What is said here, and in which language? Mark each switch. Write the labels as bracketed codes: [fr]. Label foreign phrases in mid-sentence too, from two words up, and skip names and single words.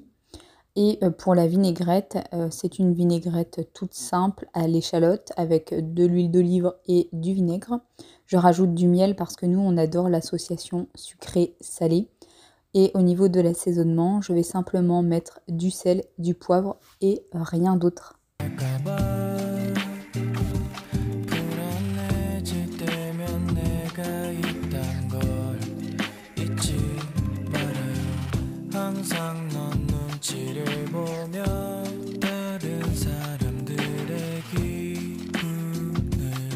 [fr] Et pour la vinaigrette, c'est une vinaigrette toute simple à l'échalote avec de l'huile d'olive et du vinaigre. Je rajoute du miel parce que nous, on adore l'association sucré-salé. Et au niveau de l'assaisonnement, je vais simplement mettre du sel, du poivre et rien d'autre. [ko] 불안해질 때면 내가 있단 걸 잊지 말아요 항상 넌 눈치를 보며 다른 사람들의 기분을